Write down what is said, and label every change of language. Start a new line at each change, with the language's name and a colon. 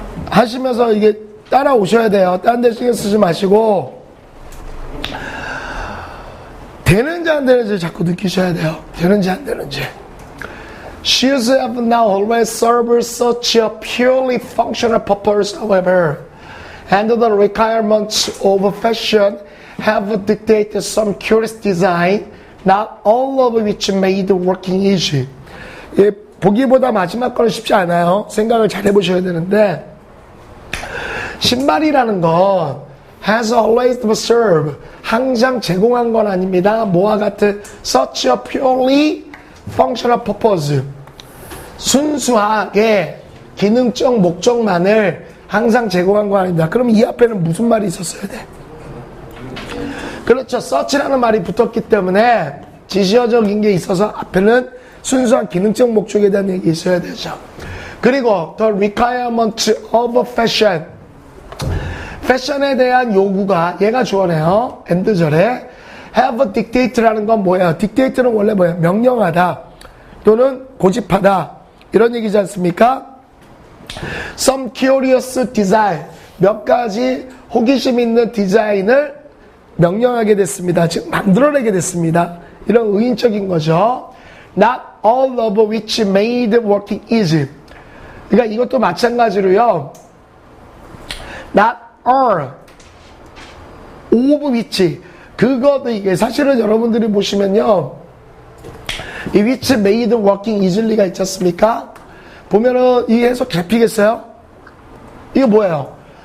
Korean: 하시면서 이게 따라오셔야 돼요. 딴 데 신경 쓰지 마시고 되는지 안 되는지 자꾸 느끼셔야 돼요. 되는지 안 되는지.
English: Shoes have now always served such a purely functional purpose, however, and the requirements of fashion have dictated some curious design, not all of which made working easy.
Korean: 예, 보기보다 마지막 거는 쉽지 않아요. 생각을 잘 해보셔야 되는데 신발이라는 건
English: has always served,
Korean: 항상 제공한 건 아닙니다. 뭐와 같은
English: such a purely functional purpose,
Korean: 순수하게 기능적 목적만을 항상 제공한 거 아닙니다. 그럼 이 앞에는 무슨 말이 있었어야 돼? 그렇죠. such라는 말이 붙었기 때문에 지시어적인 게 있어서 앞에는 순수한 기능적 목적에 대한 얘기 있어야 되죠. 그리고
English: the requirement of fashion,
Korean: 패션에 대한 요구가 얘가 주어네요. 엔드절에
English: have dictate
Korean: 라는 건 뭐예요? dictate는 원래 뭐예요? 명령하다 또는 고집하다 이런 얘기지 않습니까?
English: Some curious design,
Korean: 몇 가지 호기심 있는 디자인을 명령하게 됐습니다. 즉 만들어내게 됐습니다. 이런 의인적인 거죠.
English: Not all of which made working easy.
Korean: 그러니까 이것도 마찬가지로요.
English: Not all of which,
Korean: 그것도 이게 사실은 여러분들이 보시면요, 이
English: which made working easily
Korean: 가 있지 않습니까? 보면은 이 해석 잡히겠어요? 이거 뭐예요?